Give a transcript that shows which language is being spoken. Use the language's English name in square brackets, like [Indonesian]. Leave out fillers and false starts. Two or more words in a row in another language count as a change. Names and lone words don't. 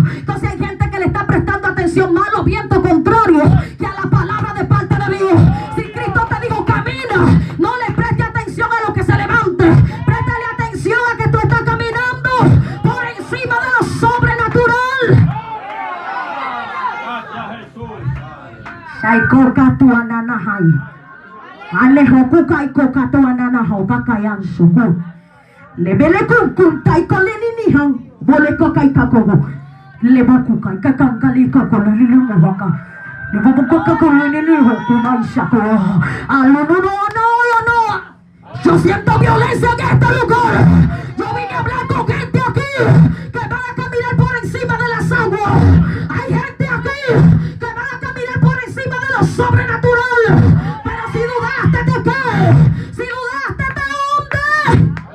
[Spanish] Entonces hay gente que le está prestando atención más a los vientos contrarios que a la palabra de parte de Dios. Si Cristo te dijo camina, no le preste atención a lo que se levante. Préstale atención a que tú estás caminando por encima de lo sobrenatural. Shaikoka tu ananahai. Alejokuka ikoka tu ananaho kakayan suku. Lebele kunkuntai koleninihan. Bolekoka ikakogo. Lebokuka ikakangali kakolenimu waka. Lebokuka koleniniho kumaishako. No. Yo siento violencia en este lugar. Yo vine a hablar con gente aquí que van a caminar por encima de las aguas. Hay gente aquí que van a caminar por encima de lo sobrenatural. Pero si dudaste te caes. Si dudaste te hundes.